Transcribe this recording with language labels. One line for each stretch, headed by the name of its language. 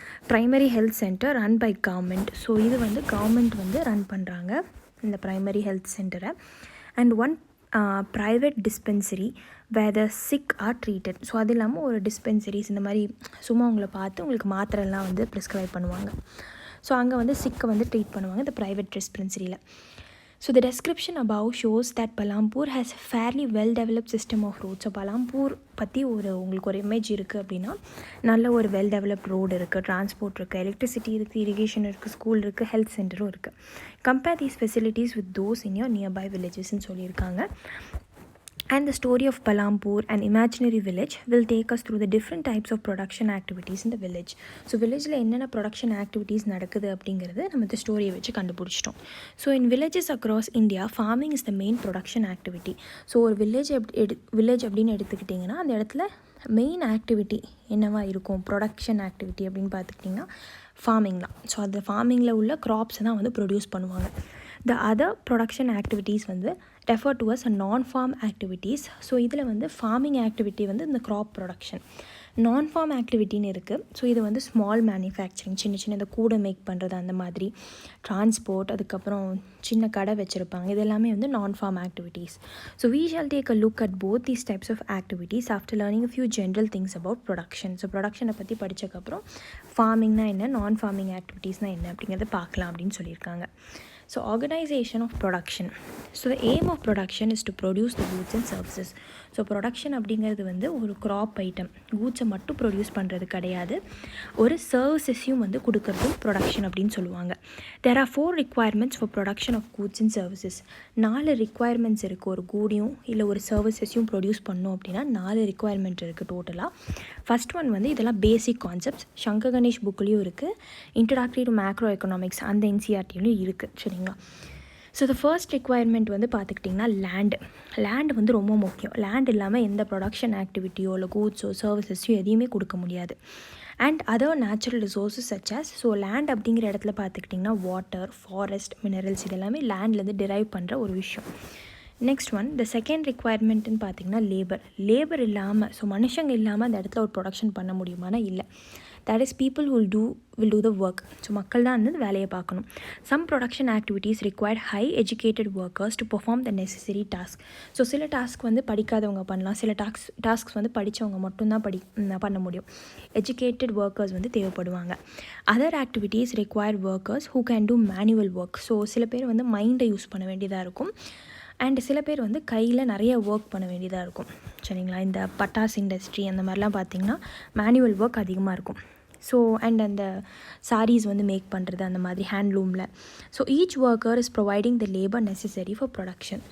English: Primary health centre run by government.
Tamil: So இது வந்து government வந்து ரன் பண்ணுறாங்க இந்த ப்ரைமரி ஹெல்த் சென்டரை.
English: And 1 private dispensary where the sick are treated.
Tamil: So அது இல்லாமல் ஒரு டிஸ்பென்சரிஸ் இந்த மாதிரி சும்மா உங்களை பார்த்து உங்களுக்கு மாத்திரைலாம் வந்து ப்ரிஸ்கிரைப் பண்ணுவாங்க. ஸோ அங்கே வந்து சிக்கை வந்து ட்ரீட் பண்ணுவாங்க இந்த private டிஸ்பென்சரியில்.
English: So the description above shows that Palampur has a fairly well developed system of roads.
Tamil: So Palampur பற்றி உங்களுக்கு ஒரு இமேஜ் இருக்குது அப்படின்னா நல்ல ஒரு வெல் டெவலப்ட் ரோடு இருக்குது, டிரான்ஸ்போர்ட் இருக்குது, எலக்ட்ரிசிட்டி இருக்குது, இரிகேஷன் இருக்குது, ஸ்கூல் இருக்குது, ஹெல்த் சென்டரும் இருக்குது.
English: Compare these facilities with those in your nearby வில்லேஜஸ்ன்னு சொல்லியிருக்காங்க. And the story of Palampur, an imaginary village, will take us through the different types of production activities in the village.
Tamil: So villageல என்னென்ன production activities நடக்குது அப்படிங்கிறது நம்ம இந்த ஸ்டோரியை வச்சு கண்டுபிடிச்சிட்டோம்.
English: So in villages across India, farming is the main production activity.
Tamil: So ஒரு village அப்படின்னு எடுத்துக்கிட்டிங்கன்னா அந்த இடத்துல மெயின் ஆக்டிவிட்டி என்னவா இருக்கும், ப்ரொடக்ஷன் ஆக்டிவிட்டி அப்படின்னு பார்த்துக்கிட்டிங்கன்னா ஃபார்மிங் தான். ஸோ அந்த ஃபார்மிங்கில் உள்ள க்ராப்ஸை தான் வந்து ப்ரொடியூஸ் பண்ணுவாங்க.
English: The other production activities வந்து refer to as non-farm activities.
Tamil: So இதில் வந்து ஃபார்மிங் ஆக்டிவிட்டி வந்து இந்த க்ராப் ப்ரொடக்ஷன். நான்-ஃபார்ம் ஆக்டிவிட்டின்னு இருக்குது. ஸோ இது வந்து ஸ்மால் மேனுஃபேக்சரிங், சின்ன சின்ன இந்த கூடை மேக் பண்ணுறது, அந்த மாதிரி டிரான்ஸ்போர்ட், அதுக்கப்புறம் சின்ன கடை வச்சுருப்பாங்க, இது எல்லாமே வந்து நான்-ஃபார்ம் activities.
English: So we shall take a look at both these types of activities after learning a few general things about production.
Tamil: So ப்ரொடக்ஷனை பற்றி படித்ததுக்கப்புறம் ஃபார்மிங்னா என்ன, நான்-ஃபார்மிங் ஆக்டிவிட்டீஸ்னால் என்ன அப்படிங்கிறத பார்க்கலாம் அப்படின்னு சொல்லியிருக்காங்க.
English: So organization of production. So the aim of production is to produce the goods and services.
Tamil: So production அப்படிங்கிறது வந்து ஒரு க்ராப் ஐட்டம், கூட்ஸை மட்டும் ப்ரொடியூஸ் பண்ணுறது கிடையாது, ஒரு சர்வீசஸையும் வந்து கொடுக்கறதும் ப்ரொடக்ஷன் அப்படின்னு சொல்லுவாங்க.
English: There are 4 requirements for production of goods and services.
Tamil: 4 requirements இருக்குது. ஒரு கூடியும் இல்லை ஒரு சர்வீசஸையும் ப்ரொடியூஸ் பண்ணோம் அப்படின்னா 4 requirement இருக்குது டோட்டலாக. ஃபர்ஸ்ட் ஒன் வந்து இதெல்லாம் பேசிக் கான்செப்ட்ஸ், சங்கர் கணேஷ் புக்லேயும் இருக்குது, இன்ட்ரோடக்டரி டு மேக்ரோ எக்கனாமிக்ஸ் அந்த NCERTலையும் இருக்குது, சரிங்களா. ஸோ த ஃபர்ஸ்ட் ரெக்குவயர்மெண்ட் வந்து பார்த்துக்கிட்டிங்கன்னா லேண்டு வந்து ரொம்ப முக்கியம். லேண்ட் இல்லாமல் எந்த ப்ரொடக்ஷன் ஆக்டிவிட்டியோ இல்லை கூட்ஸோ சர்வீசஸோ எதையுமே கொடுக்க முடியாது.
English: and other natural resources such as,
Tamil: so land அப்படிங்கிற இடத்துல பார்த்துக்கிட்டிங்கன்னா வாட்டர், ஃபாரஸ்ட், மினரல்ஸ் இதெல்லாமே லேண்ட்லேருந்து டிரைவ் பண்ணுற ஒரு விஷயம். நெக்ஸ்ட் ஒன், த செகண்ட் ரெக்குவயர்மெண்ட்டுன்னு பார்த்திங்கன்னா லேபர் இல்லாமல், ஸோ மனுஷங்க இல்லாமல் அந்த இடத்துல ஒரு ப்ரொடக்ஷன் பண்ண முடியுமானா இல்லை.
English: That is people who will do the work. So
Tamil: மக்கள் தான் வந்து வேலையை பார்க்கணும்.
English: Some production activities require high educated workers to perform the necessary task.
Tamil: So சில டாஸ்க் வந்து படிக்காதவங்க பண்ணலாம், சில டாஸ்க்ஸ் வந்து படித்தவங்க மட்டும்தான் பண்ண முடியும். எஜுகேட்டட் ஒர்க்கர்ஸ் வந்து தேவைப்படுவாங்க.
English: Other activities require workers who can do manual work.
Tamil: So சில பேர் வந்து மைண்டை யூஸ் பண்ண வேண்டியதாக இருக்கும், அண்ட் சில பேர் வந்து கையில் நிறைய ஒர்க் பண்ண வேண்டியதாக இருக்கும், சரிங்களா. இந்த பட்டாஸ் இண்டஸ்ட்ரி அந்த மாதிரிலாம் பார்த்திங்கன்னா மேனுவல் ஒர்க் அதிகமாக இருக்கும். ஸோ அண்ட் அந்த சாரீஸ் வந்து மேக் பண்ணுறது அந்த மாதிரி ஹேண்ட்லூமில்.
English: So each worker is providing the labour necessary for production.